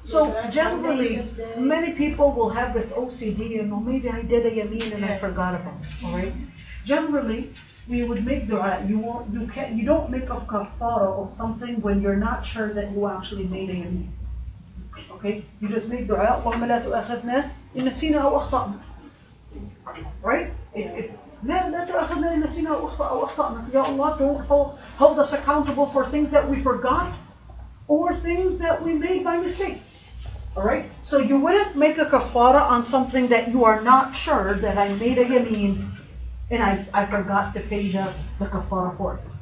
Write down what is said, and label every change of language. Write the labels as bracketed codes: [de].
[en] So generally, many people will have this OCD and, oh, maybe I did a yameen and I forgot about it. All right. Generally, we would make dua. You don't make a kafara of something when you're not sure that you actually made a yameen. Okay. You just make dua. [ar] اللهم لا تؤاخذنا إن نسينا أو أخطأنا. [en] Right? [ar] لا تؤاخذنا إن نسينا أو أخطأنا. [en] Ya Allah, don't hold us accountable for things that we forgot or things that we made by mistake. Alright? So you wouldn't make a kafara on something that you are not sure that I made a yameen and I forgot to pay the kafara for it.